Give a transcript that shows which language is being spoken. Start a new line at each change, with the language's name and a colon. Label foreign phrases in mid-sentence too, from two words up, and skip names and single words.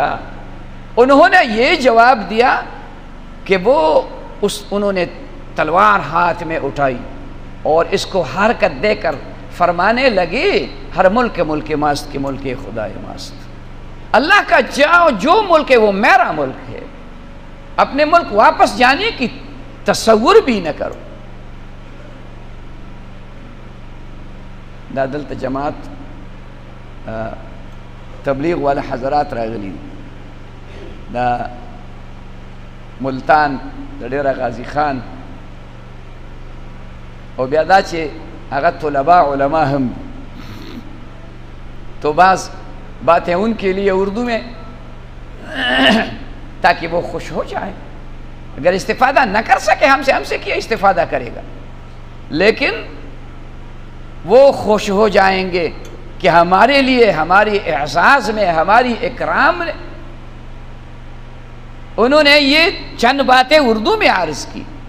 Urdu: انہوں نے یہ جواب دیا کہ انہوں نے تلوار ہاتھ میں اٹھائی اور اس کو حرکت دے کر فرمانے لگے،
Persian: ہر ملک ملک ماست کے ملک خدا ماست۔
Urdu: اللہ کا جو ملک ہے وہ میرا ملک ہے، اپنے ملک واپس جانے کی تصور بھی نہ کرو۔
Pashto: دا دلتا جماعت تبلیغ والا حضرات راغلی دا ملتان دا ډیر غازی خان او بیا دا چې هغه طلباء علماء هم،
Urdu: تو بعض باتیں ان کے لیے اردو میں تاکہ وہ خوش ہو جائیں۔ اگر استفادہ نہ کر سکے ہم سے کیا استفادہ کرے گا، لیکن وہ خوش ہو جائیں گے کہ ہمارے لیے، ہماری اعزاز میں، ہماری اکرام میں انہوں نے یہ چند باتیں اردو میں عرض کی۔